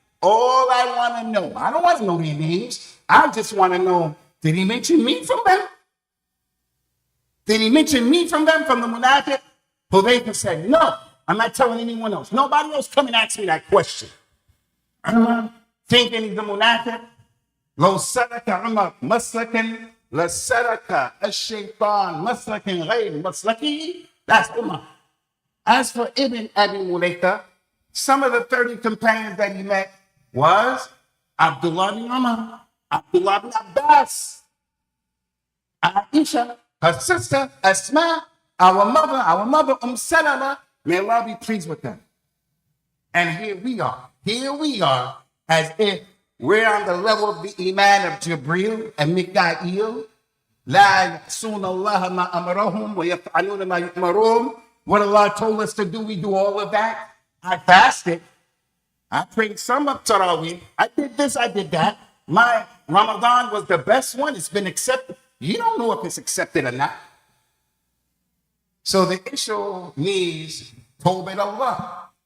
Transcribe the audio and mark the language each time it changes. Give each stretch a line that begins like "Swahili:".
English: All I want to know, I don't want to know their names. I just want to know, did he mention me from them? Did he mention me from them, from the munafiq? Hudayfa said, no, I'm not telling anyone else. Nobody else come and ask me that question. Umar, thinking he's a munafiq.
Arabic: لو سلك عمر مسلكا لسلك الشيطان مسلكا غير مسلكه.
English: That's Umar. As for Ibn Abi Mulaika, some of the 30 companions that he met was Abdullah bin Umar, Abdullah bin Abbas, Aisha, her sister Asma, our mother Salama, may Allah be pleased with them. And here we are, as if we're on the level of the iman of Jibril and Mikail.
Arabic: لا يحسون الله ما أمرهم ويفعلون ما يؤمرون.
English: What Allah told us to do, we do all of that. I fasted. I prayed some of Taraweeh. I did this, I did that. My Ramadan was the best one. It's been accepted. You don't know if it's accepted or not. So the issue needs Tawbah Allah.